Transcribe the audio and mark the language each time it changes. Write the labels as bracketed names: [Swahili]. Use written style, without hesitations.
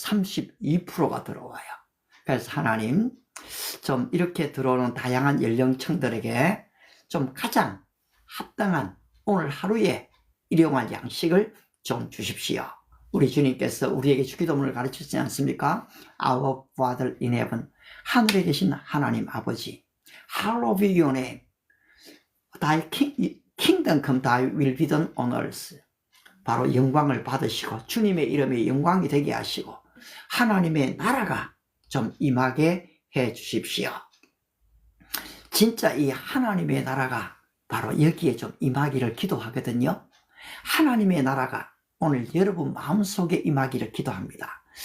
[Korean] 32%가 들어와요. 그래서 하나님, 좀 이렇게 들어오는 다양한 연령층들에게 좀 가장 합당한 오늘 하루에 일용할 양식을 좀 주십시오. 우리 주님께서 우리에게 주기도문을 가르치지 않습니까? [English] Our Father in heaven, [Korean] 하늘에 계신 하나님 아버지, [English] hallowed be your name. Thy kingdom come, thy will be done on earth. [Korean] 바로 영광을 받으시고 주님의 이름에 영광이 되게 하시고 하나님의 나라가 좀 임하게 해 주십시오. 진짜 이 하나님의 나라가 바로 여기에 좀 임하기를 기도하거든요. 하나님의 나라가 오늘 여러분 마음속에 임하기를 기도합니다.